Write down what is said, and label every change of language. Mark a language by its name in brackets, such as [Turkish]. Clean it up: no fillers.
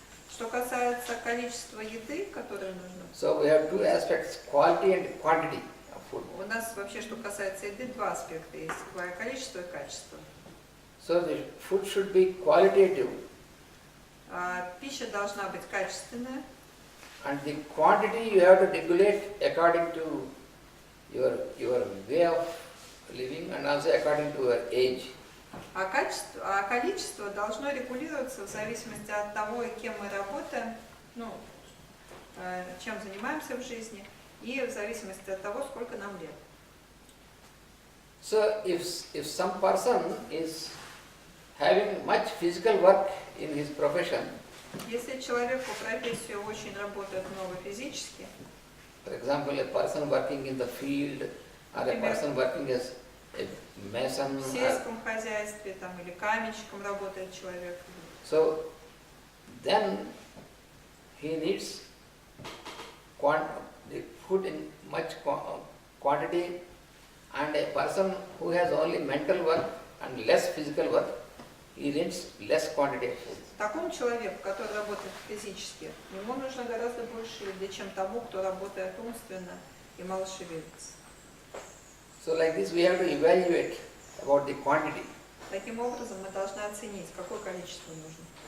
[Russian] Что касается количества еды, которую нужно, [English] so we have two aspects, quality and quantity of food. [Russian] у нас вообще, что касается еды, два аспекта есть: количество и качество. [English] So the food should be qualitative [Russian] Пища должна быть качественная, [English] and the quantity you have to regulate according to your way of living and also according to your age. [Russian] а количество должно регулироваться в зависимости от того, кем мы работаем, чем занимаемся в жизни, и в зависимости от того, сколько нам лет. [English] So if some person is having much physical work in his profession, [Russian] Если человек по профессии очень работает много физически, [English] for example, a person working in the field or a person working as a mason, [Russian] в сельском хозяйстве там, или каменщиком работает человек, [English] so then he needs the food in much quantity, and a person who has only mental work and less physical work, he needs less quantity of food. [Russian] такому человеку, который работает физически, ему нужно гораздо больше еды, чем тому, кто работает умственно и мало шевелится. [English] So like this we have to evaluate about the quantity. [Russian] Таким образом, мы должны оценить, какое количество нужно.